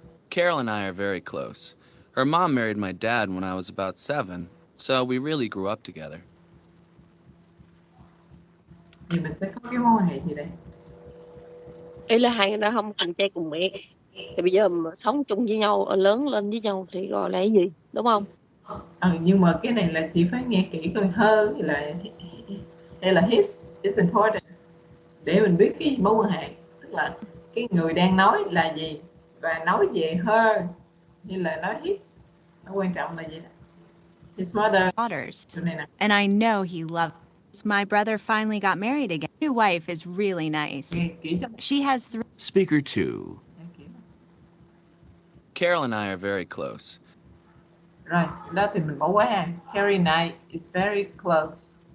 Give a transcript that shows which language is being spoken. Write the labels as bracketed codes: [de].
[en] Carol and I are very close. Her mom married my dad when I was about 7, so we really grew up together. [vi] Thì mình sẽ có cái mối quan hệ gì đây? Ý là hai người đó không cùng cha cùng mẹ. Thì bây giờ mà sống chung với nhau, lớn lên với nhau thì gọi là cái gì, đúng không? Nhưng mà cái này là chị phải nghe kỹ coi hơn hay là [en] his is important [vi] để mình biết cái mối quan hệ, tức là cái người đang nói là gì và nói về her như là nói his, nó quan trọng là gì đó. [en] His mother Daughters. And I know he loves. My brother finally got married again. His new wife is really nice. She has 3. Speaker 2. Carol and I are very close. [vi] Rồi, đó thì mình bỏ qua ha. [en] Carrie and I is very close.